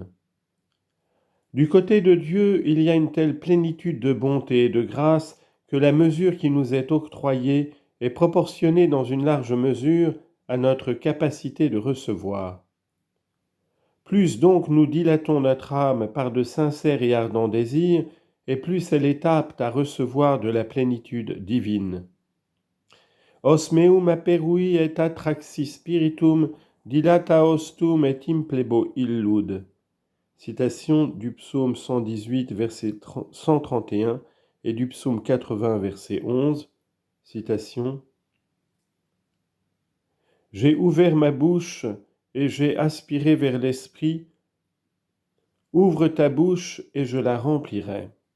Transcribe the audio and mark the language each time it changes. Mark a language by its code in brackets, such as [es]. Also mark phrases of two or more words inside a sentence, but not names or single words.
[fr] Du côté de Dieu, il y a une telle plénitude de bonté et de grâce que la mesure qui nous est octroyée est proportionnée dans une large mesure à notre capacité de recevoir. Plus donc nous dilatons notre âme par de sincères et ardents désirs, et plus elle est apte à recevoir de la plénitude divine. [la] Os meum aperui et attraxi spiritum dilata ostum et implebo illud. [fr] Citation du psaume 118, verset 131 et du psaume 80, verset 11. Citation. J'ai ouvert ma bouche et j'ai aspiré vers l'esprit. Ouvre ta bouche et je la remplirai.